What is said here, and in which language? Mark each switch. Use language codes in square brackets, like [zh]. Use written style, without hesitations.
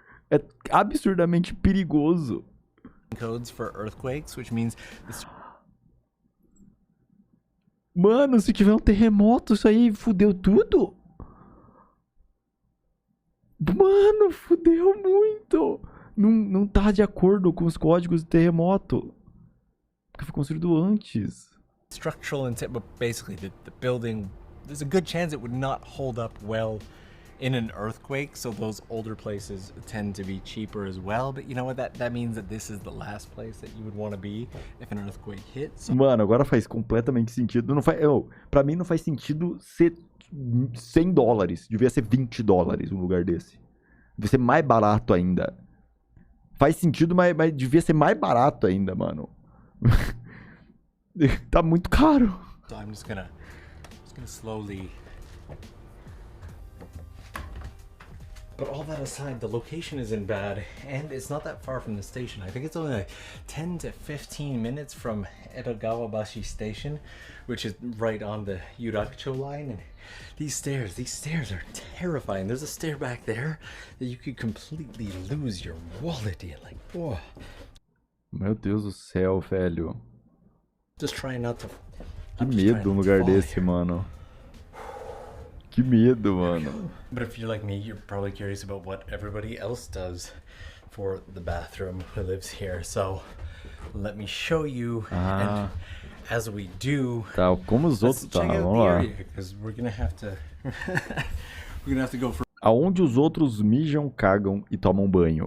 [pt] É absurdamente perigoso. [en] Codes for earthquakes, which means [pt] Mano, se tiver um terremoto, isso aí fudeu tudo. Mano, fudeu muito. Não tá de acordo com os códigos de terremoto. Porque foi construído antes. [en] Structural intent, but basically the building, there's a good chance it would not hold up well in an earthquake, so those older places tend to be cheaper as well. But you know what, that means that this is the last place that you would want to be if an earthquake hits. [pt] Mano, agora faz completamente sentido. Não faz, pra mim não faz sentido ser $100. Devia ser $20 um lugar desse. Devia ser mais barato ainda. Faz sentido, mas devia ser mais barato ainda, mano. Tá muito caro. [en] So I'm just gonna slowly. But all that aside, the location isn't bad, and it's not that far from the station. I think it's only like 10 to 15 minutes from Edogawabashi Station, which is right on the Yurakucho line. And these stairs are terrifying. There's a stair back there that you could completely lose your wallet in. Like, whoa. [pt] Meu Deus do céu, velho. [en] Just trying not to. [pt] Que medo um lugar desse, mano. Que medo, mano. [en] But if you're like me, you're probably curious about what everybody else does for the bathroom who lives here. So let me show you. And as we do, [pt] tá, como os outros tá, vamos lá. [en] Because we're gonna have to go for [pt] aonde os outros mijam, cagam e tomam banho.